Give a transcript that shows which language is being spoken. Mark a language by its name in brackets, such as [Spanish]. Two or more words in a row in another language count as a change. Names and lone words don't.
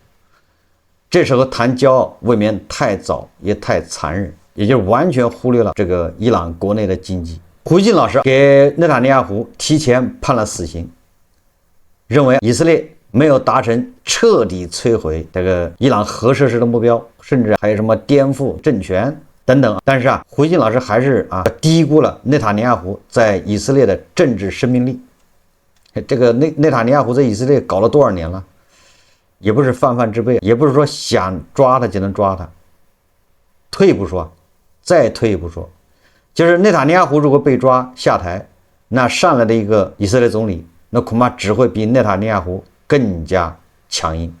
[Chinese] 這時候談驕傲未免太早也太殘忍，也就是完全忽略了這個伊朗國內的經濟。胡金老師給內塔尼亞胡提前判了死刑，認為以色列沒有達成徹底摧毀這個伊朗核設施的目標，甚至還有什麼顛覆政權等等。但是胡金老師還是低估了內塔尼亞胡在以色列的政治生命力。這個內塔尼亞胡在以色列搞了多少年了？也不是泛泛之輩，也不是說想抓他就能抓他。退一步說，再退一步说，就是内塔尼亞胡如果被抓下台，那上来的一个以色列总理，那恐怕只会比内塔尼亞胡更加強硬。